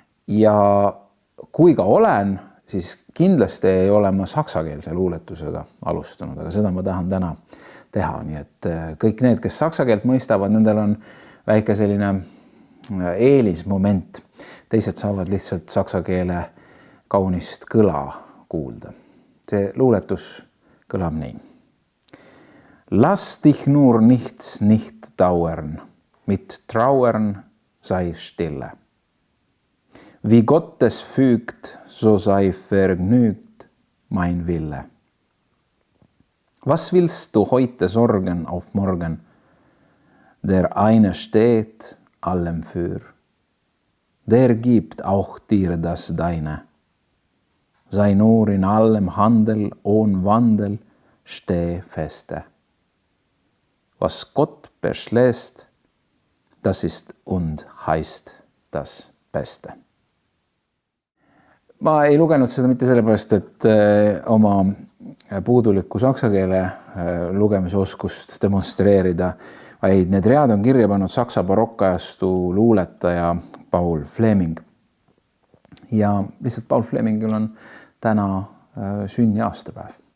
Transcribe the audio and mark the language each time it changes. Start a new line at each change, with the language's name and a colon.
Estonian: Ja kui ka olen, siis kindlasti ei ole ma saksakeelse luuletusega alustanud, aga seda ma tahan täna teha. Nii et kõik need, kes saksa keelt mõistavad, nendel on väike selline eelismoment. Teised saavad lihtsalt saksa keele kaunist kõla kuulda. See luuletus kõlab nii.
German: Lass dich nur nichts nicht dauern, mit trauern sei stille. Wie Gottes fügt, so sei vergnügt mein Wille. Was willst du heute sorgen auf morgen? Der eine steht allem für. Der gibt auch dir das Deine. Sei nur in allem Handel, ohne Wandel, steh feste. Was Gott beschläst, das ist und heißt das Beste.
Estonian: Ma ei lugenud seda mitte sellepärast, et oma puudulikku saksa keele lugemise oskust demonstreerida, vaid need read on kirja pannud saksa barokkajastu luuletaja Paul Fleming. Ja lihtsalt Paul Flemingil on täna sünniaastapäev.